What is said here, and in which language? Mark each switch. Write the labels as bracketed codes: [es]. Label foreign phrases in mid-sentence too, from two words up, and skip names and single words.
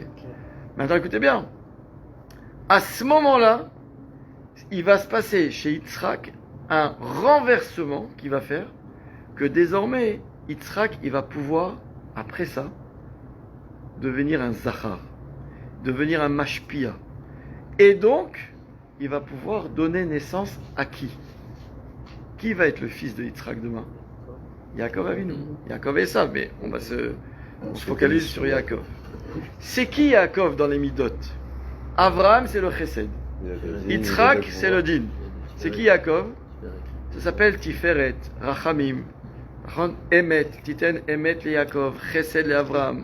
[fr] Maintenant, écoutez bien. À ce moment-là, il va se passer chez Yitzhak un renversement qui va faire que désormais, Yitzhak, il va pouvoir, après ça, devenir un Zachar, devenir un Mashpia. Et donc, il va pouvoir donner naissance à qui? Qui va être le fils de Yitzhak demain? Yaakov Avinu. Yaakov et ça, mais on se focalise sur Yaakov. C'est qui Yaakov dans les Midot? Avraham, c'est le Chesed. Yitzhak, c'est le Din. C'est qui Yaakov? Ça s'appelle [he] תפארת, רחמים, אמת, תתן אמת ליעקב, חסד לאברהם.